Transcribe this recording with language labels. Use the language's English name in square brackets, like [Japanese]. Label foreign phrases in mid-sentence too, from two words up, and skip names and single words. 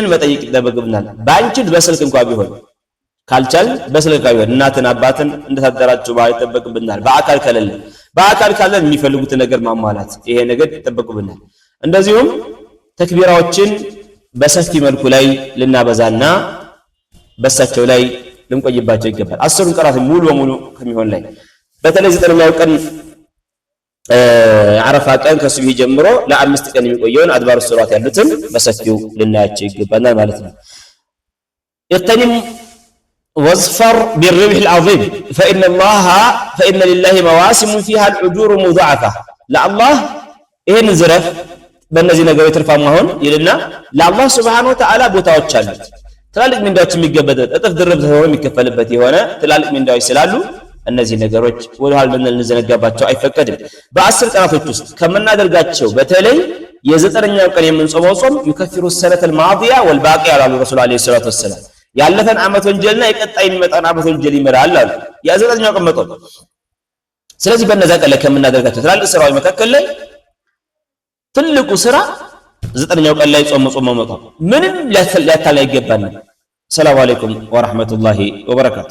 [Amharic] መጠየቅ ይጠበቅብናል። ባንችል በስልክ እንኳን ቢሆን ካልቻል በስልክ ቢሆን እናትን አባትን እንደታደራቸው ባይ ይጠበቅብናል። በአካል ካለ የሚፈልጉትን ነገር ማሟላት ይሄ ነገር ይጠበቅብናል። እንደዚሁም ተክቢራዎችን በሰፊ መልኩ ላይ ልናበዛና በሳቸው ላይ ልንቆይባቸው ይገባል። 10ን ቀናት ሙሉ በሙሉ ከሚሆን ላይ በተለይ 9ኛው ቀን አረፋ ቀን ከሱብሂ ጀምሮ ለ5 ቀን የሚቆየውን አድባሩ ሶላት ያሉትን በሰፊው ልናያቸው ይገባናል ማለት ነው። [Arabic] يغتنم واظفر بالربح العظيم فإن لله مواسم فيها الأجور مضاعفة لله [Amharic] ይሄን ዝረፍ በእነዚህ ነገሮች ትርፋማ ሆን ይልና ለአላህ [Arabic] سبحانه وتعالى [Amharic] ቦታዎች አሉት። ትላልቅ ምንዳዎች የሚገበበት እጥፍ ድርብ ተሆኖ የሚከፈልበት የሆነ ትላልቅ ምንዳዎች ስላሉ እነዚህ ነገሮች ወደኋላ ልንዘነጋባቸው አይፈቀድም። በ10 ቀናቶች ውስጥ ከምናደርጋቸው በተለይ የ9ኛው ቀን የምንጾመው ጾም [Arabic] يكفر سنة الماضيه والباقي على الرسول عليه الصلاه والسلام [Amharic] ያለፈን አመት ወንጀልና የቀጣይ የሚመጣን አመት ወንጀል ይመራል አሉ ያ9ኛው ቀን መጾም። ስለዚህ በእነዛ ቀን ላይ ከምናደርጋቸው ትላልቅ ስራዎች መካከል ላይ ትልቁ ስራ 9ኛው ቀን ላይ ጾም መጾም ምንም ሊያታላ ይገባናል። [Arabic] سلام عليكم ورحمة الله وبركاته።